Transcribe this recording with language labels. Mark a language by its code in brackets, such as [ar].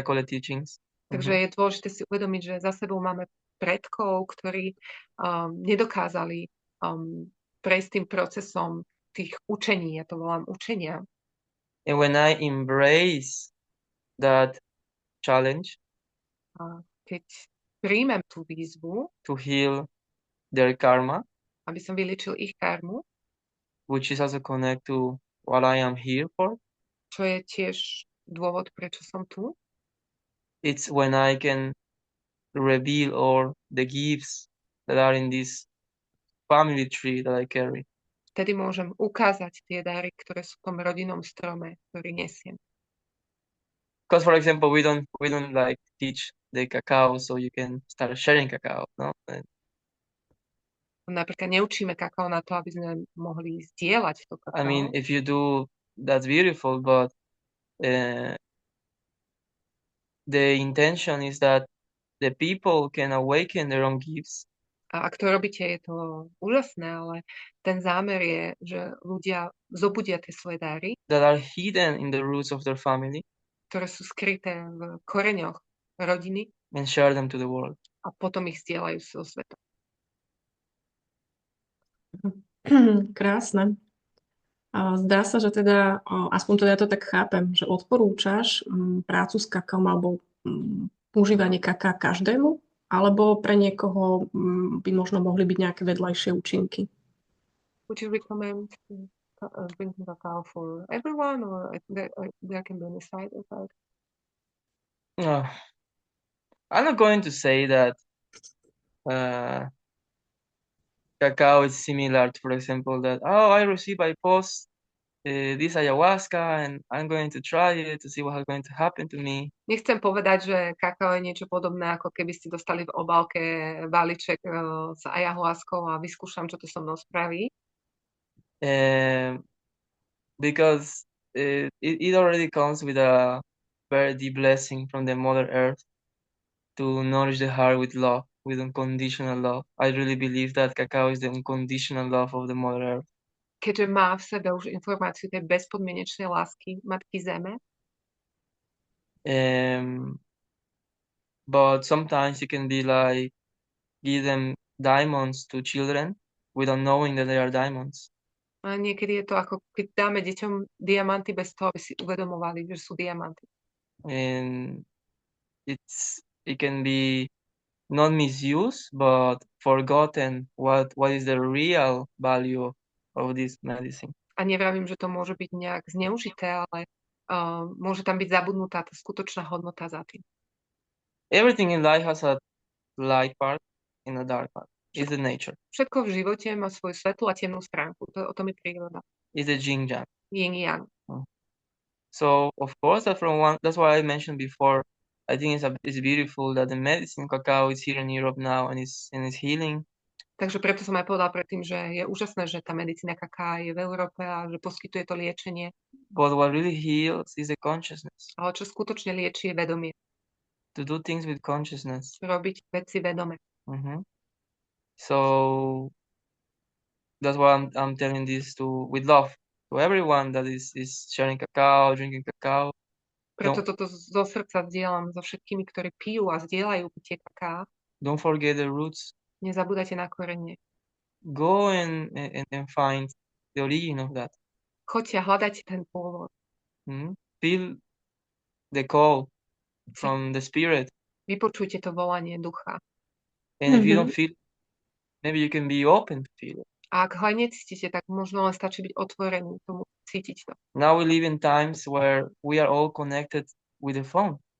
[en] I call it teachings. [sk] Takže je dôležité si uvedomiť, že za sebou máme predkov, ktorí nedokázali prejsť tým procesom tých učení, ja to volám učenia. [en] And when I embrace that challenge, [sk] keď príjmem tú výzvu [en] to heal their karma, [sk] aby som vyliečil ich karmu, [en] which is also connect to what I am here for, [sk] čo je tiež dôvod, prečo som tu. [en] It's when I can reveal all the gifts that are in this family tree that I carry. [sk] Vtedy môžem ukázať tie dary, ktoré sú v tom rodinnom strome, ktorý nesiem. [en] Because, for example, we don't like teach the cacao, so you can start sharing cacao, no? [sk] Napríklad neučíme kakao na to, aby sme mohli zdieľať to kakao. [en] I mean, if you do, that's beautiful, but the intention is that the people can awaken their own gifts. [sk] A ak to robíte, je to úžasné, ale ten zámer je, že ľudia zobudia tie svoje dary, [en] that are hidden in the roots of their family, [sk] ktoré sú skryté v koreňoch rodiny, [en] and share them to the world. [sk] A potom ich zdieľajú so svetom. Krásne. Zdá sa, že teda, aspoň teda ja to tak chápem, že odporúčaš prácu s kakaom alebo užívanie kaká každému, alebo pre niekoho by možno mohli byť nejaké vedľajšie účinky. [en] Would you recommend drinking cacao for everyone, or there can be any side effect? I'm not going to say that cacao is similar to, for example, that, I received by post this ayahuasca and I'm going to try it to see what's going to happen to me. [sk] Nechcem povedať, že kakao je niečo podobné, ako keby ste dostali v obálke balíček s ayahuaskou a vyskúšam, čo to so mnou spraví. [en] Because it already comes with a very deep blessing from the Mother Earth to nourish the heart with love, with unconditional love. I really believe that cacao is the unconditional love of the Mother Earth. [sk] Keďže má v sebe už informáciu tej bezpodmienečnej lásky Matky Zeme. [en] But sometimes it can be like give them diamonds to children without knowing that they are diamonds. [sk] A niekedy je to ako keď dáme deťom diamanty bez toho, aby si uvedomovali, že sú diamanty. [en] And it can be not misused, but forgotten what is the real value of this medicine. [sk] A nevravím, že to môže byť nejak zneužité, ale môže tam byť zabudnutá tá skutočná hodnota za tým. [en] Everything in life has a light part and a dark part. It's the nature. [sk] Všetko v živote má svoju svetlú a temnú stránku. O tom je príroda. [en] It's the yin yang. [sk] Yin yang. [en] So of course that's why I mentioned before. I think it's beautiful that the medicine cacao is here in Europe now and is healing. [sk] Takže preto som aj povedala predtým, že je úžasné, že tá medicína kaká je v Európe a že poskytuje to liečenie. [en] But what really heals is the consciousness. [sk] Ale čo skutočne lieči je vedomie. [en] To do things with consciousness. [sk] Robiť veci vedome. [en] So that's why I'm telling this with love to everyone that is sharing cacao, drinking cacao. [sk] Preto toto zo srdca zdieľam so všetkými, ktorí pijú a zdieľajú pitie kaká. [en] Don't forget the roots. [sk] Nezabúdajte na korene. [en] Go and find the origin of that. [sk] Choďte a hľadajte ten pôvod. [en] Feel the call from the spirit. [sk] Vypočujte to volanie ducha. [en] And if you don't feel, maybe you can be open to feel it. [sk] A ak ho aj necítite, tak možno len stačí byť otvorený tomu, cítiť to. [en] Now we live in times where we are all connected with the phone.